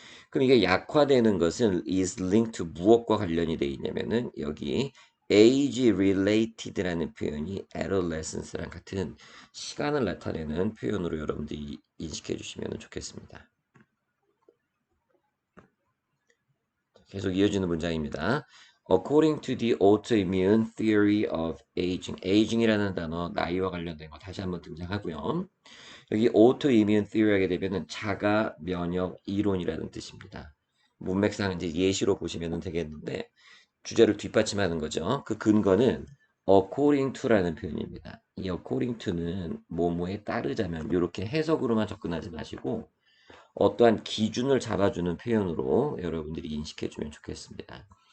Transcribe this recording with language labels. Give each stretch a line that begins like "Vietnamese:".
Korean: 그럼 이게 약화되는 것은
English: is linked to
Korean: 무엇과 관련이 되어 있냐면은 여기 age related라는 표현이 adolescence랑 같은 시간을 나타내는 표현으로 여러분들이 인식해 주시면 좋겠습니다. 계속 이어지는 문장입니다.
English: According to the autoimmune theory of aging.
Korean: aging이라는 단어 나이와 관련된 거 다시 한번 등장하고요. 여기 autoimmune theory 하게 되면은 자가 면역 이론이라는 뜻입니다. 문맥상 이제 예시로 보시면 되겠는데 주제를 뒷받침하는 거죠. 그 근거는 according to라는 표현입니다. 이 according to는 뭐뭐에 따르자면 이렇게 해석으로만 접근하지 마시고 어떠한 기준을 잡아주는 표현으로 여러분들이 인식해주면 좋겠습니다.